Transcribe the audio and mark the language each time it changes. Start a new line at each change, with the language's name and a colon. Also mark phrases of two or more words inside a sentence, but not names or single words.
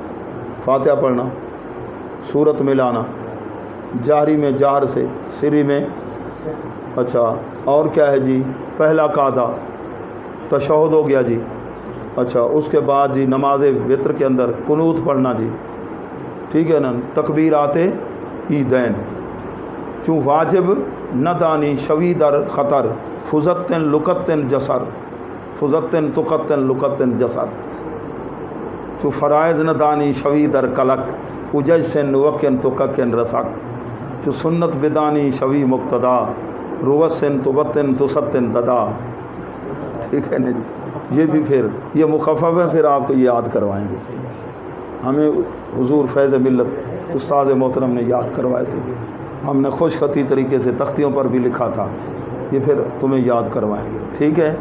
Urdu: فاتحہ پڑھنا، سورت ملانا، جہری میں جہر سے، سری میں، اچھا اور کیا ہے جی؟ پہلا قاعدہ تشہد ہو گیا جی، اچھا اس کے بعد جی نماز وتر کے اندر قنوت پڑھنا جی، ٹھیک ہے نا۔ تکبیرات عیدین،
Persian: چوں واجب نہ دانی شوی در خطر، فزتن لکتن جسر، فزتن تقتن لکتن جسر، چوں فرائض نہ دانی شوی در کلک، اججسن وکن تککن رسک، چوں سنت بدانی شوی مقتدا، روسن تبتن تستن ددا،
Urdu: ٹھیک ہے نا جی۔ یہ بھی پھر یہ مخفف ہے، پھر آپ کو یاد کروائیں گے۔ ہمیں حضور فیض ملت استاد محترم نے یاد کروائے تھے، ہم نے خوش خطی طریقے سے تختیوں پر بھی لکھا تھا، یہ پھر تمہیں یاد کروائیں گے، ٹھیک ہے۔